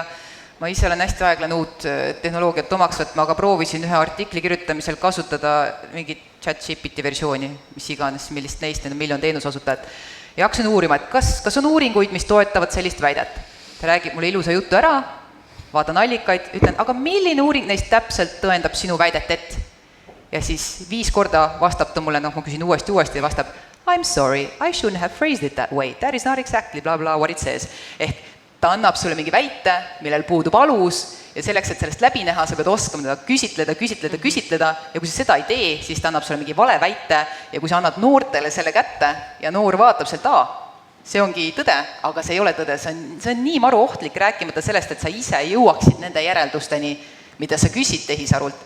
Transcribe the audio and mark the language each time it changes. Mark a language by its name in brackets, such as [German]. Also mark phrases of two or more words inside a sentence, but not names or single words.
[Estonian] Ma ise olen hästi aeglane uut tehnoloogiat omaks võtma, aga proovisin ühe artikli kirjutamisel kasutada mingit ChatGPT versiooni, mis iganes, millist neist, need on miljon teenusasutajat. Ja hakkasin uurima, et kas on uuringuid, mis toetavad sellist väidet. Ta räägib mulle ilusa jutu ära, vaatan allikaid, ütlen, aga milline uuring neist täpselt tõendab sinu väidet et? Ja siis 5 korda vastab ta mulle, ma küsin uuesti ja vastab, [English] I'm sorry, I shouldn't have phrased it that way, that is not exactly blah blah what it says. [Estonian] Ehk ta annab sulle mingi väite, millel puudub alus ja selleks, et sellest läbi näha, sa pead oskama teda küsitleda ja kui sa seda ei tee, siis ta annab sulle mingi vale väite ja kui sa annad noortele selle kätte ja noor vaatab sealt, see ongi tõde, aga see ei ole tõde, see on nii maru ohtlik rääkimata sellest, et sa ise jõuaksid nende järeldusteni, mida sa küsid tehisarult.